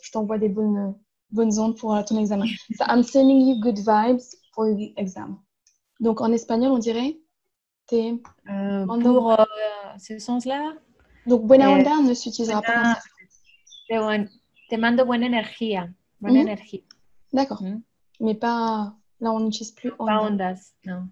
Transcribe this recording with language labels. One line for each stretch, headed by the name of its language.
French: Je t'envoie des bonnes ondes pour ton examen.
English: So, I'm sending you good vibes for your exam.
French: Donc en espagnol, on dirait pour ce sens-là. Donc buena onda ne s'utilisera pas dans ça.
Spanish: Te mando buena energía. Buena energía.
French: D'accord. Mais pas... Là, on n'utilise plus onda. Pas ondas, non.